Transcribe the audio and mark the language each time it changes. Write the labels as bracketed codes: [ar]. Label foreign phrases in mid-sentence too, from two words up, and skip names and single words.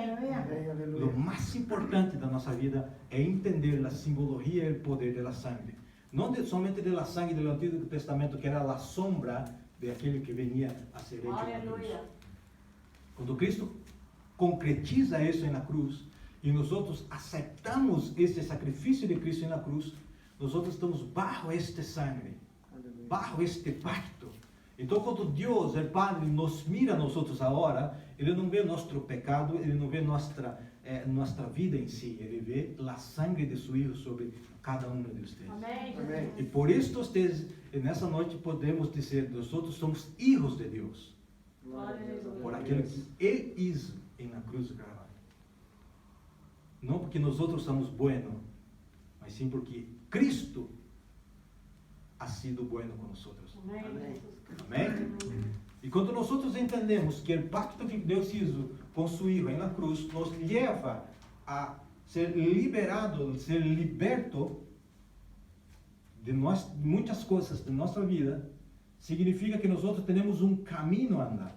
[pt] O mais importante da nossa vida é entender a simbologia e o poder da sangue. Não somente da sangue do Antigo Testamento, que era a sombra de aquele que [es] venia a ser hecho [pt] na cruz. Quando Cristo concretiza isso na cruz, e nós aceitamos este sacrifício de Cristo na cruz, nós estamos [es] bajo este sangue, bajo este pacto. [pt] Então, quando Deus, o Padre, nos mira a nós agora, Ele não vê nosso pecado, Ele não vê nossa vida em si, Ele vê a sangue de seu Filho sobre cada um de vocês. Amém. Amém. E por isso, vocês, nessa noite, podemos dizer, nós somos filhos de Deus, por aquilo que Ele hizo na cruz do Calvário. Não porque nós somos buenos, mas sim porque Cristo [es] ha sido bueno [pt] com nós. Amém. Amém? E quando nós entendemos que o pacto que Deus hizo com seu Filho na cruz nos leva a ser liberado, ser liberto de muitas coisas de nossa vida, significa que nós temos um caminho a andar.